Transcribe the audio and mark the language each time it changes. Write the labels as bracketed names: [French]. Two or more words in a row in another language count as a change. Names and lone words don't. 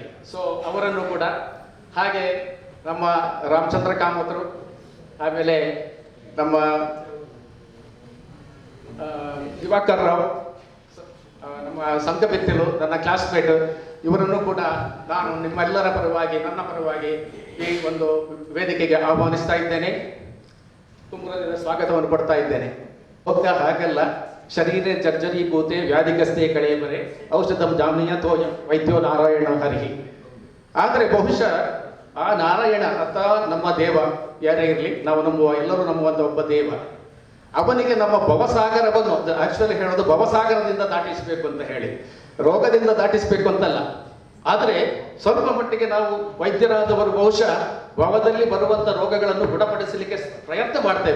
[Kannada] ಸೊ ಅವರನ್ನು ಕೂಡ, ಹಾಗೆ ನಮ್ಮ ರಾಮಚಂದ್ರ ಕಾಮತ್ರು, ಆಮೇಲೆ ನಮ್ಮ ದಿವಾಕರ್ ರಾವ್, ನಮ್ಮ ಸಂಘಬಿತ್ತಿಲು, ನನ್ನ ಕ್ಲಾಸ್ಮೇಟ್, ಇವರನ್ನು ಕೂಡ ನಾನು ನಿಮ್ಮೆಲ್ಲರ ಪರವಾಗಿ, ನನ್ನ ಪರವಾಗಿ ಈ ಒಂದು ವೇದಿಕೆಗೆ ಆಹ್ವಾನಿಸ್ತಾ ಇದ್ದೇನೆ. ತುಂಬ ಸ್ವಾಗತವನ್ನು ಕೊಡ್ತಾ ಇದ್ದೇನೆ. ಹಾಗಲ್ಲ, [Sanskrit] ಶರೀರ ಜರ್ಜರಿ ಕೂತೆ ವ್ಯಾಧಿಗಸ್ತೆ ಕಳೆಯಬರೆ ಔಷಧಂ ಜಾಮೀಯ ತೋಯಂ ವೈದ್ಯೋ ನಾರಾಯಣ ಹರಿಹಿ. [Kannada] ಆದರೆ ಬಹುಶಃ ಆ ನಾರಾಯಣ ಅಥವಾ ನಮ್ಮ ದೇವ ಯಾರೇ ಇರಲಿ, ನಾವು ಎಲ್ಲರೂ ನಂಬುವಂಥ ಒಬ್ಬ ದೇವ, ಅವನಿಗೆ ನಮ್ಮ ಭವಸಾಗರವನ್ನು, ಆಕ್ಚುಲಿ ಹೇಳೋದು ಭವಸಾಗರದಿಂದ ದಾಟಿಸಬೇಕು ಅಂತ ಹೇಳಿ, ರೋಗದಿಂದ ದಾಟಿಸಬೇಕು ಅಂತಲ್ಲ. ಆದರೆ ಸ್ವಲ್ಪ ಮಟ್ಟಿಗೆ ನಾವು ವೈದ್ಯರಾದವರು ಬಹುಶಃ ಭವದಲ್ಲಿ ಬರುವಂಥ ರೋಗಗಳನ್ನು ಗುಣಪಡಿಸಲಿಕ್ಕೆ ಪ್ರಯತ್ನ ಮಾಡ್ತೇವೆ.